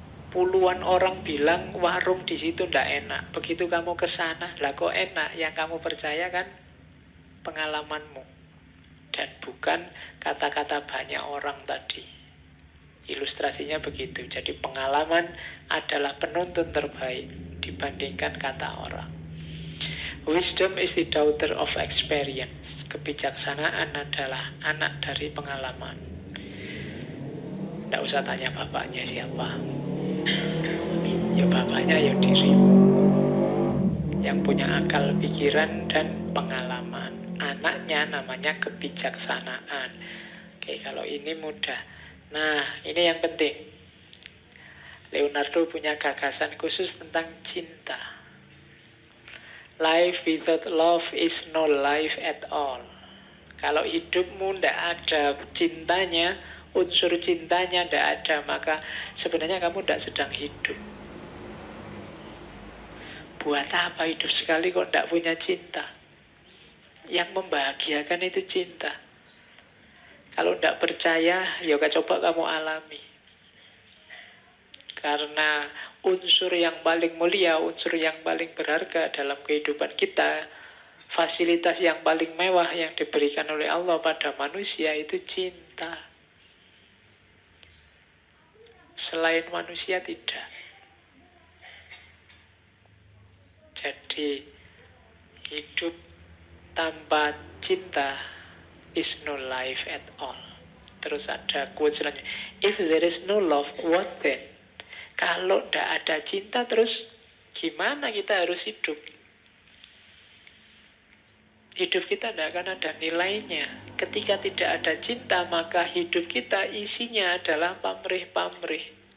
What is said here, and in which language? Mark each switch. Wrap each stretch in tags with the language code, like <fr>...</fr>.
<id>Puluhan orang bilang warung di situ ndak enak. Begitu kamu ke sana, lah kok enak? Yang kamu percaya kan pengalamanmu dan bukan kata-kata banyak orang tadi. Ilustrasinya begitu. Jadi pengalaman adalah penuntun terbaik dibandingkan kata orang.</id> <en>Wisdom is the daughter of experience.</en> <id>Kebijaksanaan adalah anak dari pengalaman. Tidak usah tanya bapaknya siapa. Ya bapaknya ya dirimu. Yang punya akal pikiran dan pengalaman. Anaknya namanya kebijaksanaan. Oke, kalau ini mudah. Nah, ini yang penting. Leonardo punya gagasan khusus tentang cinta.</id> <en>Life without love is no life at all.</en> <id>Kalau hidupmu tidak ada cintanya, unsur cintanya tidak ada, maka sebenarnya kamu tidak sedang hidup. Buat apa hidup sekali kok tidak punya cinta? Yang membahagiakan itu cinta. Kalau tidak percaya, ya coba kamu alami. Karena unsur yang paling mulia, unsur yang paling berharga dalam kehidupan kita, fasilitas yang paling mewah yang diberikan oleh Allah pada manusia itu cinta. Selain manusia tidak. Jadi hidup tanpa cinta</id> <en>is no life at all.</en> <id>Terus ada quote selanjutnya.</id> <en>If there is no love, what then?</en> <id>Kalau tidak ada cinta, terus gimana kita harus hidup? Hidup kita tidak akan ada nilainya. Ketika tidak ada cinta, maka hidup kita isinya adalah pamrih-pamrih.</id>